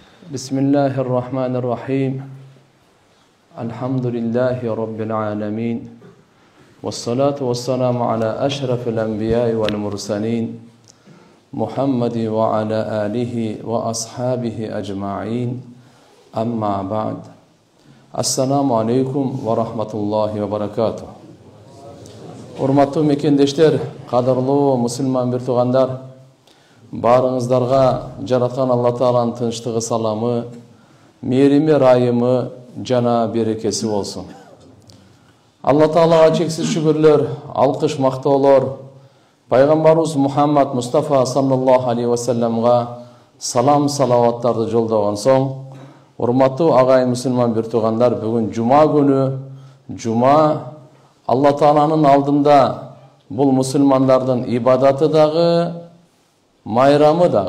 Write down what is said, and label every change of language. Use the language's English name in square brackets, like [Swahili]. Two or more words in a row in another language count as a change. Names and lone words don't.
[Arabic] بسم الله الرحمن الرحيم الحمد لله رب العالمين والصلاة والسلام على أشرف الأنبياء والمرسلين محمد وعلى آله وأصحابه أجمعين أما بعد السلام عليكم ورحمة الله وبركاته. [Kyrgyz] Урматтуу мекендештер, кадырлуу мусулман бир туугандар, барыңыздарга жараткан Алла Тааланын тынчтыгы, саламы, мээрими, райымы жана берекеси болсун. Алла Таалага чексиз шүгүрлөр, алкыш, мактоолор пайгамбарыбыз Мухаммад Мустафа [Arabic] صلى الله عليه وسلم [Kyrgyz] салам, салаваттарды жолдогон соң, урматтуу агайын мусулман бир туугандар, бүгүн жума күнү, жума Алла Тааланын алдында бул мусулмандардын ибадаты дагы, майрамы дагы.